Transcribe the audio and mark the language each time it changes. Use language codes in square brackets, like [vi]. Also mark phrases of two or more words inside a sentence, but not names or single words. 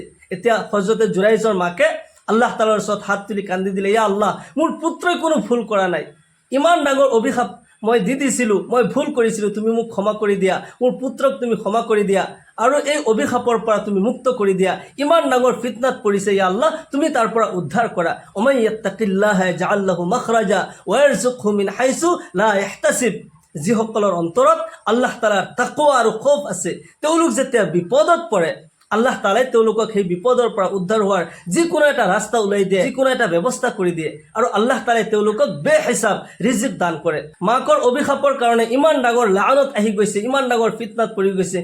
[as] এতিয়া হজৰতে জুৰাইজৰ মাকে আল্লাহ তাআলাৰ ওচৰত হাত তুলি কান্দি দিলে, [ar] يا الله, [as] মোৰ পুত্ৰই কোনো ভুল কৰা নাই, ইমান ডাঙৰ অভিশাপ মই দি দিছিলোঁ, মই ভুল কৰিছিলোঁ, তুমি মোক ক্ষমা কৰি দিয়া, মোৰ পুত্ৰক তুমি ক্ষমা কৰি দিয়া। আৰু এই অভিশাপৰ পৰা তুমি মুক্ত কৰি দিয়া। ইমান ডাঙৰ ফিতনাত পৰিছে [ar] يا الله, [as] তুমি তাৰ পৰা উদ্ধাৰ কৰা। [ar] ومن يتق الله جعل له مخرجا ويرزقه من حيث لا يحتسب. [as] যিসকলৰ অন্তৰত আল্লাহ তাআলাৰ তাকৱা আৰু খৌফ আছে, তেওঁলোক যেতিয়া বিপদত পৰে আল্লাহ তাআলাই তেওঁলোকক সেই বিপদৰ পৰা উদ্ধাৰ হোৱাৰ যিকোনো এটা ৰাস্তা ওলাই দিয়ে, যিকোনো এটা ব্যৱস্থা কৰি দিয়ে। আৰু আল্লাহ তাআলাই তেওঁলোকক বেহিচাব ৰিজিক দান কৰে। মাকৰ অভিশাপৰ কাৰণে ইমান ডাঙৰ লানত আহি গৈছে, ইমান ডাঙৰ ফিতনাত পৰি গৈছে।